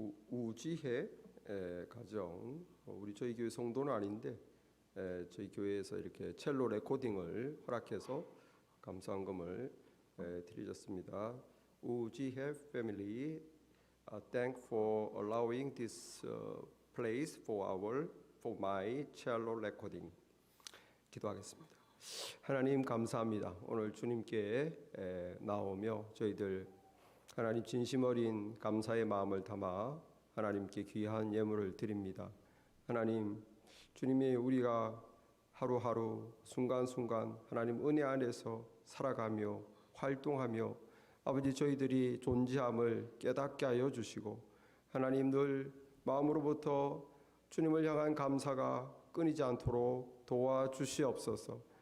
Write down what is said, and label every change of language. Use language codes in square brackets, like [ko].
[ko] 우지혜 가정, 우리 저희 교회 성도는 아닌데 저희 교회에서 이렇게 첼로 레코딩을 허락해서 감사한금을 드리셨습니다. [en] 우지혜 family, thank for allowing this place for my cello recording. [ko] 기도하겠습니다. 하나님 감사합니다. 오늘 주님께 나오며 저희들 하나님 진심 어린 감사의 마음을 담아 하나님께 귀한 예물을 드립니다. 하나님, 주님이 우리가 하루하루 순간순간 하나님 은혜 안에서 살아가며 활동하며 아버지 저희들이 존재함을 깨닫게 하여 주시고 하나님 늘 마음으로부터 주님을 향한 감사가 끊이지 않도록 도와주시옵소서.